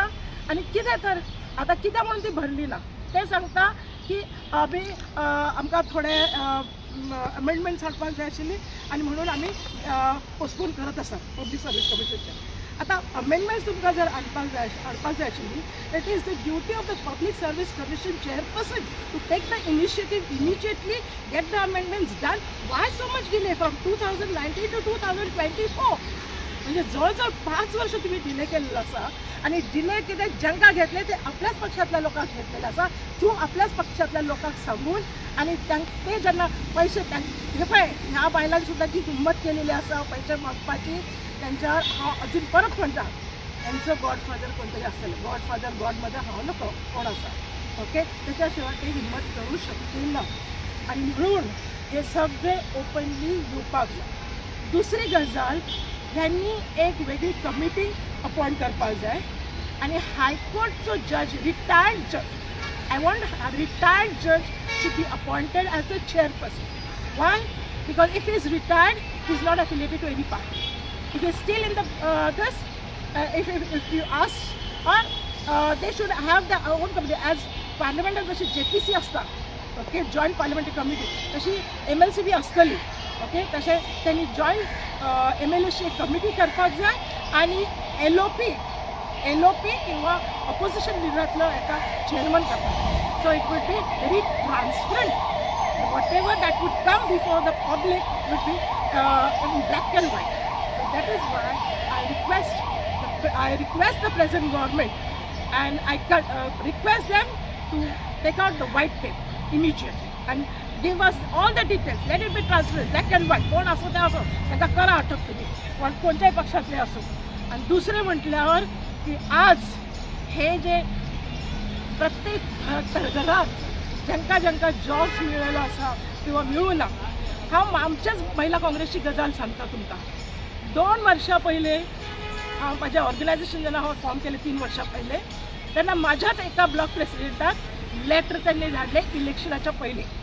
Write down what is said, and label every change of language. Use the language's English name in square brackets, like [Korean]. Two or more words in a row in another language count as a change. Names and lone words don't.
[Konkani] आणि कितें तर आतां कित्याक म्हणून ती भरली ना ते सांगता की आमकां थोडे अमेंडमेंट्स हाडपाक जाय आशिल्ली आणि म्हणून आमी पोस्टपोन करत आसा पब्लीक सर्वीस कमिशनचे. आता अमेंडमेंट्स तुमकां जर हाडपाक जाय आशिल्ली [English] it is the duty of the public service commission chairperson to take the initiative immediately get the amendments done. why so much delay from 2019 to 2024? [Marathi] म्हणजे जवळजवळ 5 वर्ष तुम्ही डिले [Konkani] केलेलो आसा. आणि डिले कितें जांकां घेतले ते आपल्याच पक्षातल्या लोकांक घेतलेले आसा. तूं आपल्याच पक्षातल्या लोकांक सांगून आणि ते जेन्ना पैसे हे पळय ह्या बायलांक सुद्दां जी हिंमत केलेली आसा पैसे मागपाची, त्यांच्यावर हांव अजून परत म्हणटा त्यांचं गॉडफादर कोणतरी आसतलें. [English] godfather godmother [Konkani] हांव नको कोण आसा, ओके. त्याच्याशिवाय ते हिंमत करू शकचे ना. आणि म्हणून हे सगळे ओपनली येवपाक जाय. दुसरी गजाल ह्यांनी एक वेगळी कमिटी अपॉइंट करपाक जाय आणि हायकोर्टचो जज, [English] retired judge, I want a retired judge should be appointed as the chairperson. Why? Because if he is retired, he is not affiliated to any party. if he's still in the this, if you ask, or they should have their own committee as parliament [Konkani] जशी JPC असता, [English] ओके, joint parliamentary committee, [Konkani] तशी MLC बी असतली, [English] ओके. [Konkani] तसे त्यांनी जॉईंट MLAची एक कमिटी करपाक जाय आणि LOP किंवा ऑपोजिशन लिडरातलं एका चेअरमन करतात. [English] so it would be very transparent. Whatever that would come before the public would be in black and white. So that is why I request the present government, and I request them to take out the white paper immediately and give us all the details. Let it be transparent, black and white. [Marathi] कोण असो ते असो, त्यांना करा अटक तुम्ही, पण कोणत्याही पक्षातले असो. [Konkani] आणि दुसरे म्हटल्यावर की आज हे जे प्रत्येक घरात ज्यांका जॉब्स मिळालो असा किंवा मिळूना, हांव आमच्याच महिला काँग्रेसची गजाल सांगता तुमकां. 2 वर्सां पयले हांव माझ्या ऑर्गनायझेशन जेन्ना हांव फॉर्म केले 3 वर्सां पयले, तेन्ना माझ्याच एका ब्लॉक प्रेसिडेंटाक लेटर त्यांनी धाडले इलेक्शनाच्या पयलीं.